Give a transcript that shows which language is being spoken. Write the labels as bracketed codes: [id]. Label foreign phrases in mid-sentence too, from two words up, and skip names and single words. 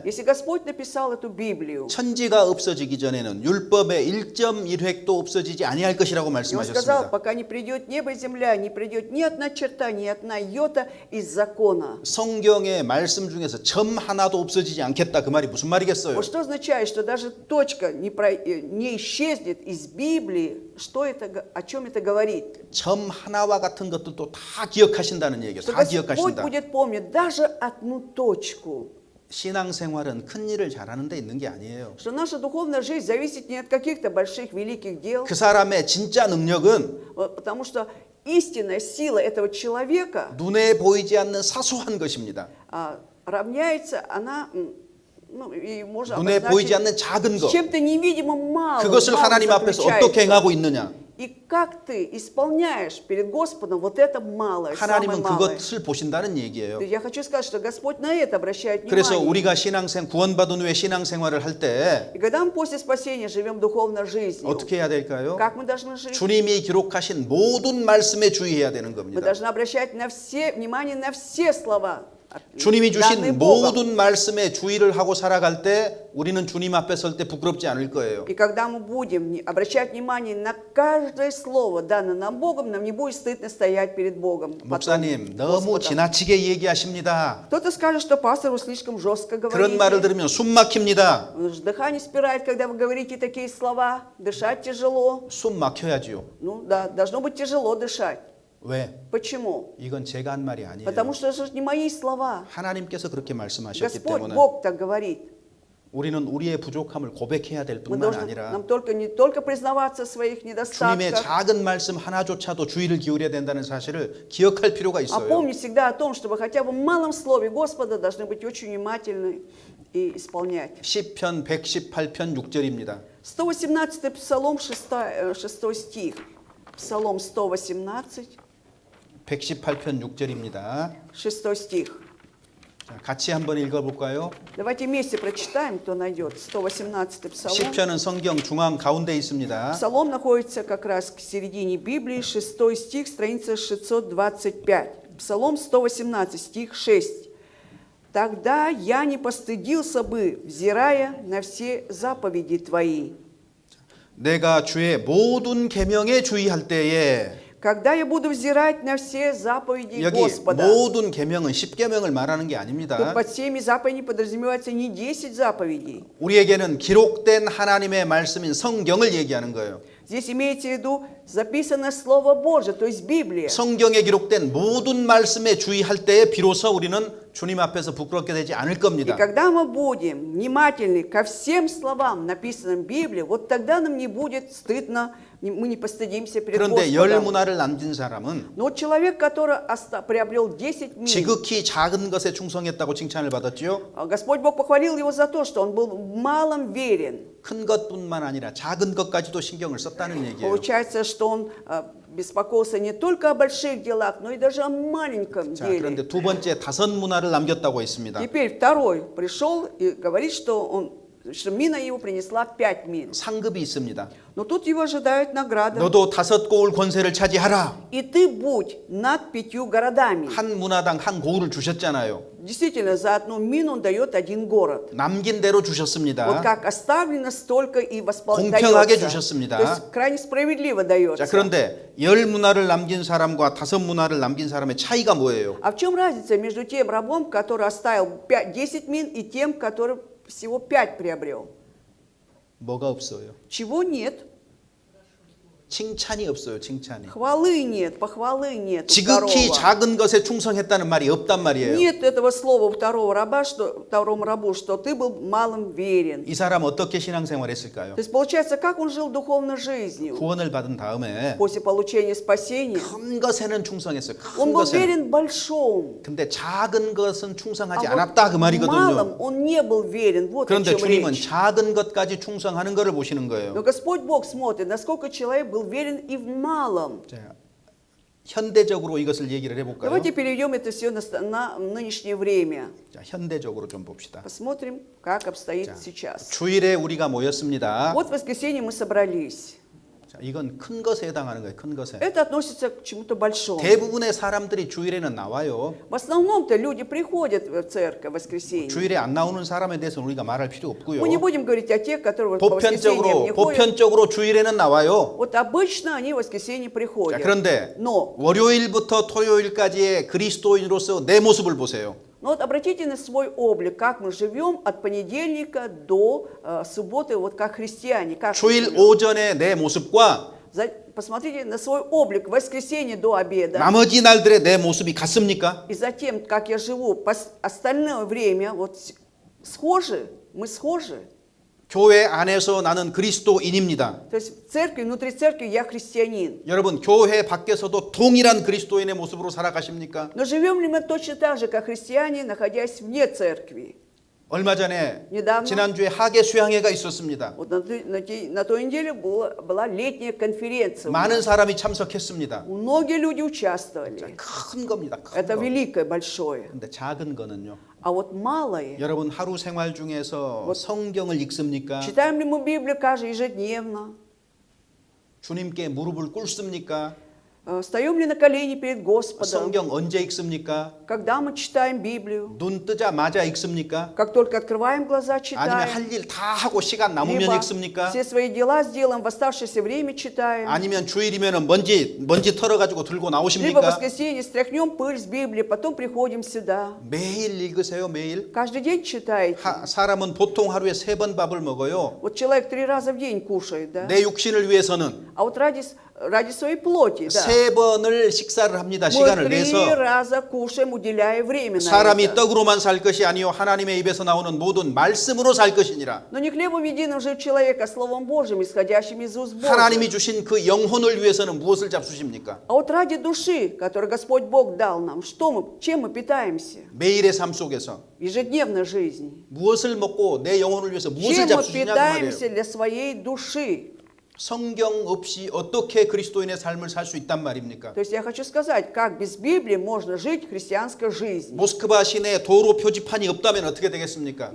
[ru] Если Господь написал эту Библию, [ko] 천지가 없어지기 전에는 율법의 1.1획도 없어지지 아니할 것이라고 [ru] и Он сказал, [ko] 말씀하셨습니다. [ru] пока не придет небо и земля, не придет ни одна черта, ни одна йота из закона. [ko] 성경의 말씀 중에서 점 하나도 없어지지 않겠다 그 말이 무슨 말이겠어요? [ru] Вот что означает, что даже точка не исчезнет из Библии, что это, о чем это говорит? [ko] 점 하나와 같은 것들도 다 기억하신다는 얘기예요. [ru] Что [ko] 다 [ru] Господь [ko] 기억하신다. [ru] будет помнить даже одну точку. [ko] 신앙생활은 큰 일을 잘하는 데 있는 게 아니에요. [ru] Что наша духовная жизнь зависит не от каких-то больших великих дел, [ko] 그 사람의 진짜 능력은 [ru] потому что истинная сила этого человека [ko] 눈에 보이지 않는 사소한 것입니다. [ru] равняется, она, ну, и можно [ko] 눈에 보이지 [ru] обозначить [ko] 않는 작은 것. [ru] чем-то невидимым малым. [ko] 그것을 [ru] малым [ko] 하나님 앞에서 어떻게 [ru] заключается. [ko] 행하고 있느냐? [ru] И как ты исполняешь перед Господом вот это малое, самое [ko] 하나님은 [ru] малое. [ko] 그것을 보신다는 얘기예요. [ru] Я хочу сказать, что Господь на это обращает [ko] 그래서 [ru] внимание. [ko] 우리가 구원받은 후에 신앙생활을 할 때 [ru] И когда мы после спасения живем духовной жизнью, [ko] 어떻게 해야 될까요? [ru] как мы должны жить? [ko] 주님이 기록하신 모든 말씀에 주의해야 되는 [ru] Мы [ko] 겁니다. [ru] должны обращать внимание на все слова, [ko] 주님이 [ru] данные [ko] 주신 [ru] Богом. [ko] 모든 말씀에 주의를 하고 살아갈 때 우리는 주님 앞에 설 때 부끄럽지 않을 거예요. [ru] И когда мы будем обращать внимание на каждое слово, данное нам Богом, нам не будет стыдно стоять перед Богом. [ko] 목사님 [ru] потом [ko] 너무 [ru] Господом. [ko] 지나치게 얘기하십니다. [ru] Кто-то скажет, что пастор, вы слишком жестко [ko] 그런 말을 [ru] говорите. [ko] 들으면 숨 막힙니다. [ru] Дыхание спирает, когда вы говорите такие слова. Дышать тяжело. [ko] 숨 막혀야지요. [ru] Ну да, должно быть тяжело дышать. [ko] 왜? [ru] Почему? [ko] 이건 제가 한 말이 아니에요. [ru] Потому что это же не мои слова. [ko] 하나님께서 그렇게 말씀하셨기 [ru] Господь, [ko] 때문에 [ru] Бог так говорит. [ko] 우리는 우리의 부족함을 고백해야 될 [ru] Мы [ko] 뿐만 [ru] должны [ko] 아니라 [ru] нам не только признаваться в своих [ko] 주님의 [ru] недостатках, [ko] 작은 말씀 하나조차도 주의를 기울여야 된다는 사실을 기억할 필요가 [ru] а [ko] 있어요. [ru] помнить всегда о том, чтобы хотя бы в малом слове Господа должны быть очень внимательны и исполнять. [ko] 시편 118편 6절입니다. [ru] 118-й Псалом, 6 стих. Псалом 118, [ko] 118편 6절입니다. [ru] 6 стих. [ko] 자, 같이 한번 읽어볼까요? [ru] Давайте вместе прочитаем, кто найдет. 118-й псалом. [ko] 시편은 성경 중앙 가운데 있습니다. [ru] Псалом находится как раз к середине Библии, 6 стих, страница 625. Псалом 118, стих 6. «Тогда я не постыдился бы, взирая на все заповеди Твои». [ko] 내가 주의 모든 계명에 주의할 때에 [ru] Когда я буду взирать на все заповеди [ko] 여기 [ru] Господа. [ko] 모든 계명은 10계명을 말하는 게 [ru] Тут [ko] 아닙니다. [ru] под всеми заповедями подразумевается не 10 заповедей. [ko] 우리에게는 기록된 하나님의 말씀인 성경을 얘기하는 거예요. [ru] Здесь имеется в виду записанное Слово Божие, то есть Библия. [ko] 성경에 기록된 모든 말씀에 주의할 때에 비로소 우리는 주님 앞에서 부끄럽게 되지 않을 [ru] И [ko] 겁니다. [ru] когда мы будем внимательны ко всем словам, написанным в Библии, вот тогда нам не будет стыдно, мы не постыдимся перед [ko] 그런데 열 [ru] Господом. [ko] 문화를 남긴 사람은 [ru] Но вот человек, который приобрел 10 миль, [ko] 지극히 작은 것에 충성했다고 칭찬을 받았죠. [ru] Господь Бог похвалил его за то, что он был в малом верен. [ko] 큰 것뿐만 아니라 작은 것까지도 신경을 썼다는 얘기예요. [ru] Получается, что он беспокоился не только о больших делах, но и даже о маленьком [ko] 자, [ru] деле. [ko] 그런데 두 번째 다섯 문화를 남겼다고 했습니다. [ru] Теперь второй пришел и говорит, что мина его принесла 5 миль. [ko] 상급이 있습니다. [ru] Но тут его ожидает награда. [ko] 너도 다섯 고을 권세를 차지하라. [ru] И ты будь над 5 городами. [ko] 한 문화당 한 고을을 주셨잖아요. [ru] Действительно, за одну мину он дает 1 город. [ko] 남긴 대로 [ru] Вот [ko] 주셨습니다. [ru] как оставлено, столько и [ko] 공평하게 [ru] дается. [ko] 주셨습니다. [ru] То есть крайне справедливо [ko] 자, [ru] дается. [ko] 그런데 열 문화를 남긴 사람과 다섯 문화를 남긴 사람의 차이가 뭐예요? [ru] А в чем разница между тем рабом, который оставил 10 мин, и тем, который всего 5 приобрел? [ko] 뭐가 없어요? [ru] Чего нет? [ko] 칭찬이 없어요. 칭찬이. [ru] Хвалы нет, похвалы нет. у [ko] 지극히 [ru] второго. [ko] 작은 것에 충성했다는 말이 없단 말이에요. [ru] Нет этого слова у второго раба, второму рабу, что ты был малым верен. [ko] 이 사람 어떻게 신앙생활했을까요? [ru] То есть получается, как он жил духовной жизнью? [ko] 구원을 받은 다음에 [ru] После получения спасения [ko] 큰 것에는 충성했어요. [ru] он [ko] 큰 [ru] был [ko] 것에는. [ru] верен в большом. [ko] 근데 작은 것은 충성하지 [ru] А [ko] 않았다 그 [ru] вот в [ko] 말이거든요. [ru] малом он не был верен. Вот о [ko] 그런데 [ru] чем [ko] 주님은 [ru] речь. [ko] 작은 것까지 충성하는 것을 보시는 거예요. [ru] Но Господь Бог смотрит, насколько человек был верен и в малом. [ko] 자, 현대적으로 이것을 얘기를 해볼까요? [ru] Давайте переведем это все на нынешнее время. [ko] 자, 현대적으로 좀 봅시다. [ru] Посмотрим, как обстоит [ko] 자, [ru] сейчас. [ko] 주일에 우리가 모였습니다. [ru] Вот в воскресенье мы собрались. [ko] 자, 이건 큰 것에 해당하는 거예요. 큰 것에. [ru] Это относится к чему-то большому. [ko] 대부분의 사람들이 주일에는 나와요. [ru] В основном-то люди приходят в церковь в воскресенье. [ko] 주일에 안 나오는 사람에 대해서는 우리가 말할 필요 없고요. [ru] Мы не будем говорить о тех, которые по воскресеньям не ходят. [ko] 보편적으로 주일에는 나와요. [ru] Вот обычно они в воскресенье [ko] 자, [ru] приходят. [ko] 그런데 [ru] Но [ko] 월요일부터 토요일까지의 그리스도인으로서 내 모습을 보세요. [ru] вот обратите на свой облик, как мы живем от понедельника до субботы, вот как христиане. Как мы [ko] 주일 [ru] живем. [ko] 오전의 내 모습과 [ru] Посмотрите на свой облик в воскресенье до обеда. [ko] 나머지 날들의 내 모습이 같습니까? [ru] И затем, как я живу остальное время, вот схожи, мы схожи. [ko] 교회 안에서 나는 그리스도인입니다. [ru] То есть в церкви, внутри церкви я христианин. [ko] 여러분 교회 밖에서도 동일한 그리스도인의 모습으로 살아가십니까? [ru] Но живем ли мы точно так же, как христиане, находясь вне церкви? [ko] 얼마 전에 [ru] недавно [ko] 지난주에 하계 수양회가 있었습니다. [ru] Вот на той неделе была летняя конференция. [ko] 많은 사람이 참석했습니다. [ru] Многие люди участвовали. [ko] 큰 겁니다. 큰 [ru] Это [ko] 거. [ru] великое, большое. [ko] 근데 작은 거는요. [ru] А вот малое. [ko] 여러분 하루 생활 중에서 성경을 읽습니까? [ru] Читаем ли мы Библию каждый ежедневно? [ko] 주님께 무릎을 꿇습니까? [ru] Встаем ли на колени перед Господом? [ko] 성경 언제 읽습니까? [ru] Когда мы читаем Библию? [ko] 눈 뜨자마자 읽습니까? [ru] Как только открываем глаза, [ko] 아니면 [ru] читаем. [ko] 할 일 다 하고 시간 남으면 [ru] Либо [ko] 읽습니까? [ru] все свои дела сделаем, в оставшееся время читаем. [ko] 아니면 주일이면 먼지 털어가지고 들고 [ru] Либо в [ko] 나오십니까? [ru] воскресенье стряхнем пыль с Библии, потом приходим сюда. [ko] 매일 읽으세요, 매일? [ru] Каждый день читаете. [ko] 사람은 보통 하루에 3번 밥을 먹어요. [ru] Вот человек 3 раза в день кушает, да? [ko] 내 육신을 위해서는 [ru] А вот ради своей плоти, да. [ko] 3번을 식사를 합니다. [ru] Мы [ko] 시간을 [ru] 3 [ko] 내서. [ru] раза кушаем, уделяя время на [ko] 사람이 [ru] это. [ko] 떡으로만 살 것이 아니요 하나님의 입에서 나오는 모든 말씀으로 살 것이니라. [ru] Но не хлебом единым жив человек, а Словом Божьим, исходящим из уст [ko] 하나님이 [ru] Божьих. [ko] 주신 그 영혼을 위해서는 무엇을 잡수십니까? [ru] А вот ради души, которую Господь Бог дал нам, чем мы питаемся [ko] 매일의 삶 속에서 [ru] в ежедневной жизни? [ko] 무엇을 먹고 내 영혼을 위해서 무엇을 [ru] Чем мы [ko] 잡수시냐 그 말이에요. [ru] питаемся для своей души? [ko] 성경 없이 어떻게 그리스도인의 삶을 살 수 있단 말입니까? [ru] То есть я хочу сказать, как без Библии можно жить христианской жизнью. [ko] 모스크바 시내에 도로 표지판이 없다면 어떻게 되겠습니까?